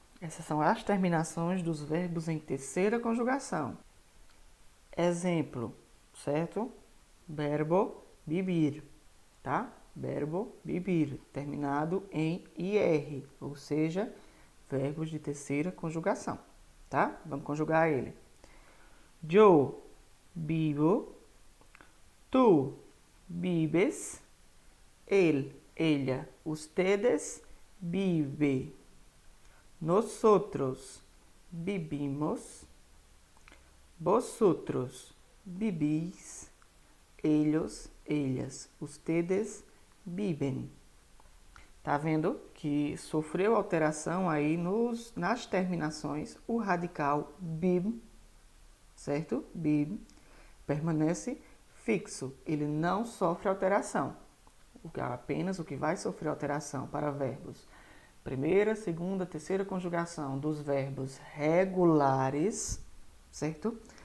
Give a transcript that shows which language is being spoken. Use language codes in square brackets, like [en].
[pt] Essas são as terminações dos verbos em terceira conjugação. Exemplo, certo? Verbo vivir, tá? Verbo vivir, terminado em IR, ou seja, verbos de terceira conjugação, tá? Vamos conjugar ele. [es] Yo vivo, tú vives, él, ella, ustedes vive, nosotros vivimos, vosotros vivís, ellos, ellas, ustedes viven. [pt] Tá vendo que sofreu alteração aí nas terminações o radical bib, certo? Bib permanece fixo, ele não sofre alteração. Apenas o que vai sofrer alteração para verbos primeira, segunda, terceira conjugação dos verbos regulares, certo?